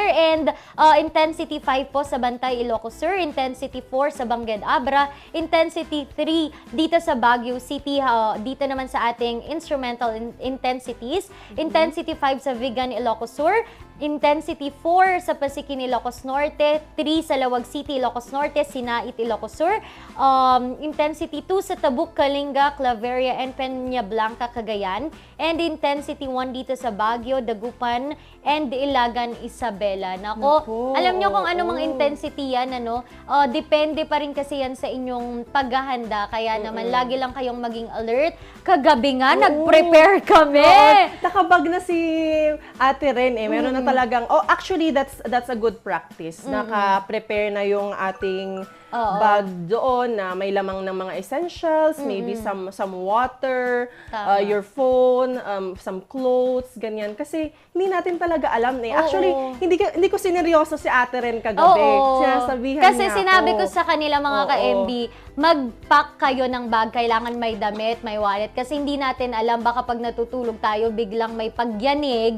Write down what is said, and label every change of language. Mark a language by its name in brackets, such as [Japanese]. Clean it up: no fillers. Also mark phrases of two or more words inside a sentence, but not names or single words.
[Filipino] And intensity 5 po sa Bantay, Ilocos Sur. Intensity 4 sa Bangued, Abra. Intensity 3 dito sa Baguio City. Dito naman sa ating instrumental intensities. Intensity 5 sa Vigan, Ilocos Sur. Intensity 4 sa Pasikin, Ilocos Norte, 3 sa Lawag City, Ilocos Norte, Sinait, Ilocos Sur, intensity 2 sa Tabuk, Kalinga, Claveria, and Peña Blanca, Cagayan, and intensity 1 dito sa Baguio, Dagupan, and Ilagan, Isabela. Nako, alam nyo kung ano mga intensity yan, depende pa rin kasi yan sa inyong paghahanda, kaya naman lagi lang kayong maging alert. Kagabi nga, nag-prepare kami! Nakabag na si Ate Ren meron na talagang, [English] actually, that's a good practice. [Filipino] Naka-prepare na yung ating bag doon na may lamang ng mga essentials, [English] maybe some water, your phone, some clothes, [Filipino] ganyan. Kasi hindi natin talaga alam Actually, hindi ko sineryoso si Ate Ren kagabi. Sinasabihan kasi niya sinabi ako. ko sa kanila mga ka-MB, mag-pack kayo ng bag, kailangan may damit, may wallet. Kasi hindi natin alam, baka pag natutulog tayo, biglang may pagyanig.